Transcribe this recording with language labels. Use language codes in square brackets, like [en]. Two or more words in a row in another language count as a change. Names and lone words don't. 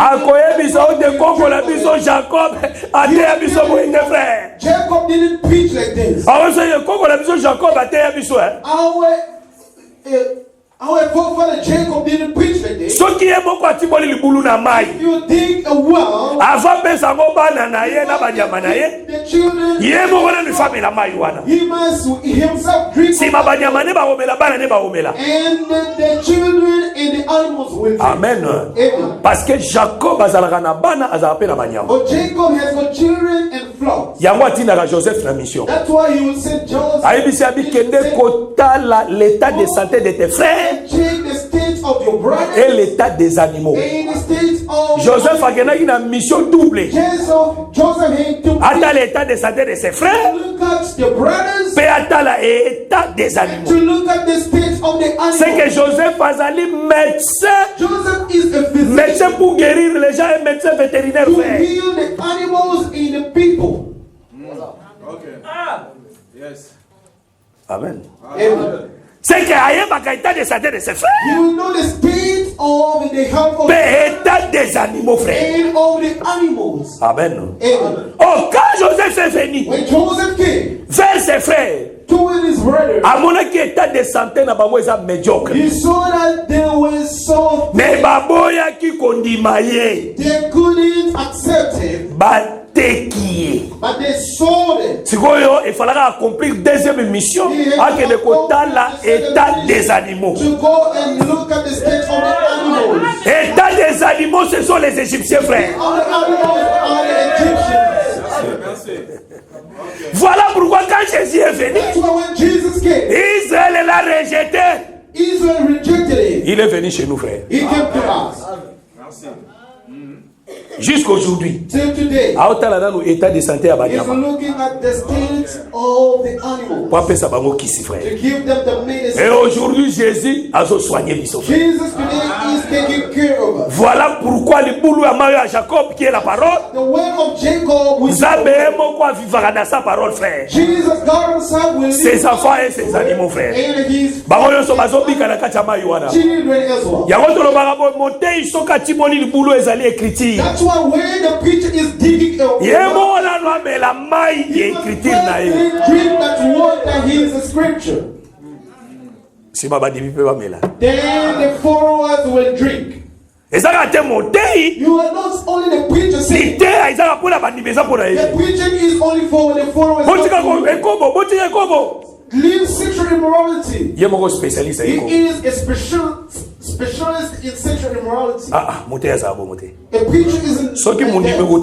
[ln] akoyebisa o te koko na biso Jacob ateya biso boyinde frère [en] Jacob didn't preach like this. [ln] akosoye koko na biso Jacob ateya biso [en] Our forefather Jacob didn't preach like this. [ln] soki ye moko atiboli libulu na mai [en] If you dig a well, [ln] ava pesa ngo bana na ye na banyama na ye [en] the children, [ln] ye moko na mifamela mai wana [en] he must himself drink. [ln] nsima banyama nde bakomela bana nde bakomela. [en] And the children and the animals will drink. Amen. Amen. [fr] Parce que [ln] Jacob azalaka na bana azalaka mpe na banyama [en] But Jacob has got children and flocks. [ln] yango atindaka Joseph na mission [en] That's why he will send Joseph. [ln] ayebisi abikende kotala [fr] l'état de santé de tes frères [en] Check the state of your brothers [fr] et l'état des animaux. [en] and the state of [ln] Joseph akendaki na [fr] mission double [en] Joseph had to [fr] ata l'état de santé de ses frères [en] look at the brothers, [ln] mpe atala [fr] état des [en] to [fr] animaux. [en] look at the state of the [fr] C'est que [en] animals. [ln] Joseph azali médecin [en] Joseph is a physician [fr] médecin pour guérir les gens et médecin vétérinaire [en] to [fr] frère. [en] heal the animals and the people. Amen. Amen. [fr] C'est que ayebaka état de santé de ses frères [en] You will know the state of the health of [ln] mpe [fr] état des animaux frère. [en] and of the animals. Amen. Amen. [fr] Oh, quand Joseph est venu [en] When Joseph came [fr] vers ses frères, [en] to his brothers, [ln] amonaki [fr] état de santé [ln] na bango eza médiocre. [en] he saw that they were so [ln] Mais baboyaki kondima ye, [en] they couldn't accept him, [ln] bateki ye. [en] but they sold it. [ln] Sikoyo efalaka [fr] accomplir deuxième mission [ln] akende kotala [fr] état des animaux. [en] To go and look at the state of the animals. [fr] État des animaux, ce sont les Égyptiens frères. [en] All the animals are the Egyptians. [fr] Voilà pourquoi quand Jésus est venu, [en] That's why when Jesus came, [fr] Israël l'a rejeté. [en] Israel rejected him. [fr] Il est venu chez nous frères. [en] He came to us. [fr] Jusqu'aujourd'hui. [en] Till today, [ln] Aotala nanu [fr] état de santé [ln] ya [en] he's [ln] banyama. [en] looking at the state of the animals [ln] Pour apesa bango kisi frère. [en] to give them the medicine. [fr] Et aujourd'hui Jésus a soigné biso. [en] Jesus today is taking care of us. [fr] Voilà pourquoi le boulot à Mario à Jacob qui est la parole. [en] The word of Jacob will [ln] Nzambe moko avivaka na [fr] sa parole frère. [en] Jesus, God himself will [fr] Ses [en] lead [fr] enfants et ses animaux frère. [en] and his [ln] Bango nyonso bazobika na kati ya mai wana. [en] children as well. [ln] Yango tolobaka bo moteyi soki atimoli libulu ezali écriture. [en] That's why when the preacher is digging a [ln] Ye moko nano amela mai ya écriture na ye. [en] drink that water, he is a scripture. [ln] Sima bandimi mpe bamela. [en] Then the followers will drink. [ln] ezaka te motei [en] You are not only the preacher saying. [ln] liteya ezaka mpona bandimi eza mpona [en] The [ln] ye [en] preaching is only for the followers. [ln] botika botika ekobo [en] Leave sexual immorality. [ln] ye moko spécialiste [en] He [ln] ekobo [en] is a specialist in sexual immorality. [ln] motei azala bongo te [en] A preacher isn't. [ln] soki [en] like [ln] mondimi [en] that.